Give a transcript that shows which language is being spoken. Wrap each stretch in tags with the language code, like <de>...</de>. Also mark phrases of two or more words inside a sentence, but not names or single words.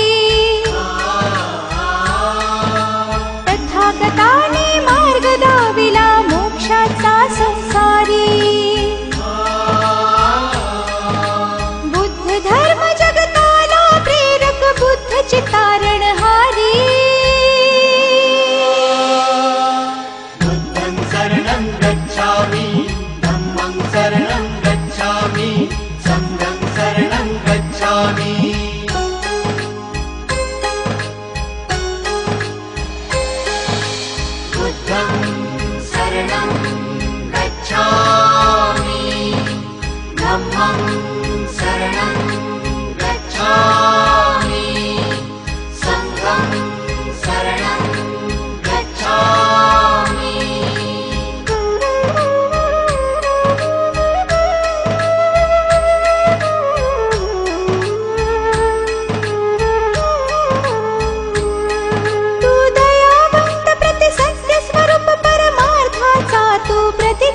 <mr>तथागताने मार्ग दाविला मोक्षाचा संसारी। बुद्ध धर्म जगताला प्रेरक बुद्ध चितारणहारी।</mr> <pi>बुद्धं शरणं गच्छामि धम्मं शरणं गच्छामि संघं शरणं गच्छामि। बुद्धं शरणं गच्छामि धम्मं शरणं गच्छामि संघं शरणं गच्छामि।</pi> <mr>तू दयावंत प्रतिसत्य स्वरूप परमार्थाचा तू प्रतीक।</mr>